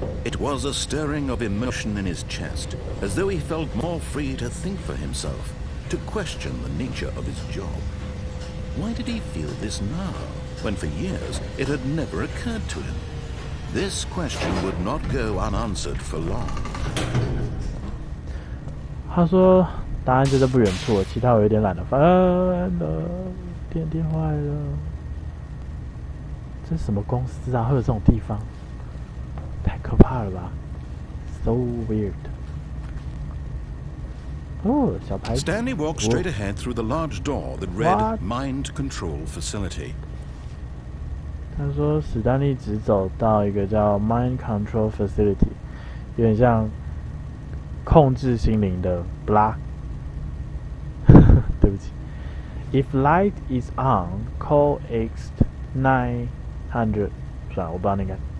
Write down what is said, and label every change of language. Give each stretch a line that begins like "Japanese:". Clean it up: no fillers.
English: It was a stirring of emotion in his chest, as though he felt more free to think for himself, to question the nature of his job. Why did he feel this now, when for years it had never occurred to him? This question would not go unanswered for long.
Chinese: 他说答案就在不远处，其他我有点懒得翻了。电梯坏了，这是什么公司啊？会有这种地方？太可怕了吧 ！
English: So weird.
Chinese: 哦，小牌子。
English: Stanley walked straight ahead through the large door that read "Mind Control Facility."
Chinese: 他说史丹利直走到一个叫 Mind Control Facility， 有点像控制心灵的 blah。对不起。
English: If light is on, call X900。
Chinese: 算了，我不知道那个。